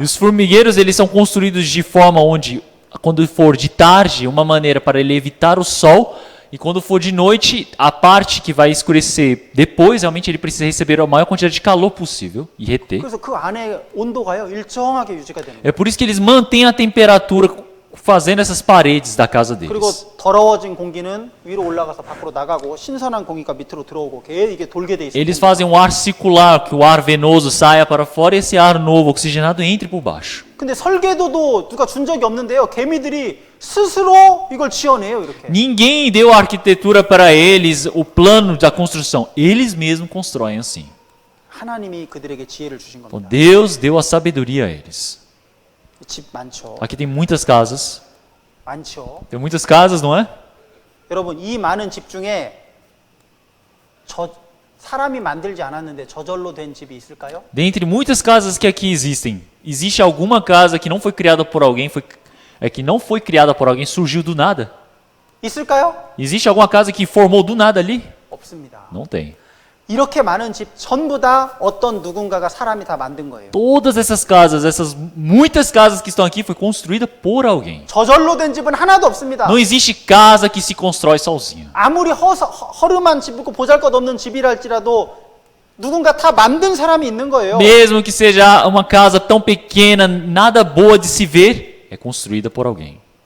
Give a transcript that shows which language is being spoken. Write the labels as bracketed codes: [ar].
[pt] E os formigueiros eles são construídos de forma onde quando for de tarde, uma maneira para ele evitar o sol, e quando for de noite, a parte que vai escurecer depois, realmente ele precisa receber a maior quantidade de calor possível e reter. [ko] 그래서 그 안에 온도가요 일정하게 유지가 되는 거예요. [pt] É por isso que eles mantêm a temperatura fazendo essas paredes da casa [ko] 그리고 [pt] deles. [ko] 더러워진 공기는 위로 올라가서 밖으로 나가고 신선한 공기가 밑으로 들어오고 이게 돌게 돼 있어요. [pt] Eles fazem um ar circular, que o ar venoso saia para fora e esse ar novo, oxigenado, entre por baixo. [ko] 근데 설계도도 누가 준 적이 없는데요. 개미들이 스스로 이걸 지어내요, 이렇게. [pt] Ninguém deu a arquitetura para eles, o plano da construção. Eles mesmos constroem assim. [ko] 하나님이 그들에게 지혜를 주신 [pt] Então [ko] 겁니다. [pt] Deus deu a sabedoria a eles. [ko] 집 많죠. [pt] Aqui tem muitas casas. [ko] 많죠. [pt] Tem muitas casas, não é? [ko] 여러분, 이 많은 집 중에 사람이 만들지 않았는데 저절로 된 집이 있을까요? [pt] Dentre muitas casas que aqui existem, existe alguma casa que não foi criada por alguém, que não foi criada por alguém, surgiu do nada? [ko] 있을까요? [pt] Existe alguma casa que formou do nada ali? [ko] 없습니다. [pt] Não tem. [ko] 이렇게 많은 집 전부 다 어떤 누군가가 사람이 다 만든 거예요. [pt] Todas essas casas, essas muitas casas que estão aqui, foi construída por alguém. [ko] 저절로 된 집은 하나도 없습니다. [pt] Não existe casa que se constrói sozinha. [ko] 아무리 허름한 집이고 보잘것없는 집이랄지라도 누군가 다 만든 사람이 있는 거예요. [pt] Mesmo que seja uma casa tão pequena, nada boa de se ver, é construída por alguém.